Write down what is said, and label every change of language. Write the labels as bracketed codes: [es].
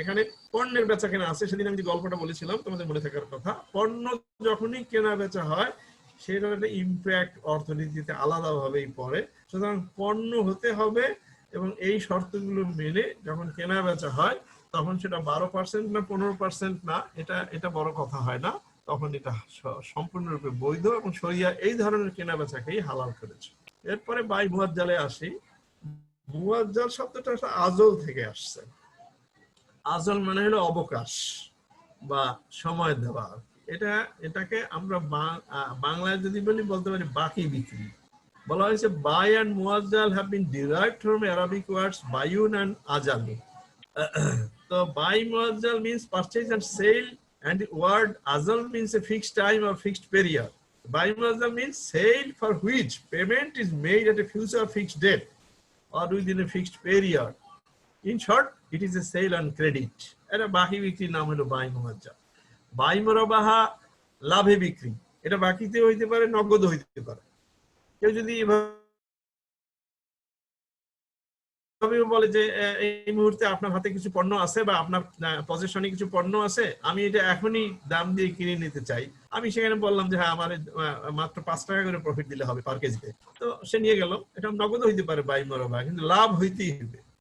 [bn] এখানে পণ্যের বেচা কেনা আছে, সেদিন আমি যে গল্পটা বলেছিলাম তোমাদের মনে থাকার কথা, পণ্য যখনই কেনা বেচা হয় সেটার একটা ইম্প্যাক্ট অর্থনীতিতে আলাদাভাবেই পড়ে, সুতরাং পণ্য হতে হবে এবং এই শর্তগুলো মেনে যখন কেনা বেচা হয় তখন সেটা 12% না 15% না, এটা বড় কথা হয় না, তখন এটা সম্পূর্ণরূপে বৈধ, এবং শরিয়া এই ধরনের কেনা বেচাকেই হালাল করেছে। এরপরে বাই মুয়াজ্জালে আসি। মুয়াজ্জাল শব্দটা আজল থেকে আসছে। আজল মানে হলো অবকাশ বা সময় দেওয়া, এটাকে আমরা বাংলায় যদি বলতে পারি বাকি বিক্রি। বলা হয়েছে by [en] and muazzal have been derived from Arabic words bayun and ajalu. তো buy muazzal means purchase and sale, and the word azal means a fixed time or fixed period. Buy muazzal means sale for which payment is made at a future fixed date or within a fixed period. In short, it is a sale on credit. [bn] এটা বাকি বিক্রির নাম হলো by মুয়াজ্জাল। By মুরাবাহা লাভে বিক্রি, এটা বাকিতে হইতে পারে, নগদ হইতে পারে। কেউ যদি বলে যে এই মুহূর্তে আপনার হাতে কিছু পণ্য আছে বা আপনার পজিশনে কিছু পণ্য আছে, আমি এটা এখনই দাম দিয়ে কিনে নিতে চাই, আমি সেখানে বললাম যে হ্যাঁ আমার মাত্র 5 টাকা করে প্রফিট দিলে হবে পার কেজিতে, তো সে নিয়ে গেল, এটা নগদ হইতে পারে বাই মুরাবাহা, কিন্তু লাভ হইতেই হবে।